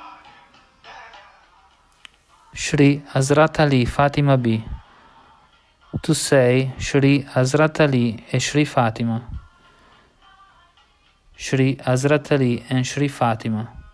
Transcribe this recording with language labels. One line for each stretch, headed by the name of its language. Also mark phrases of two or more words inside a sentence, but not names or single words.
Italian: Shri Hazrat Ali Fatima B, Tu sei Shri Hazrat Ali e Shri Fatima.
English: Shri Hazrat Ali and Shri Fatima.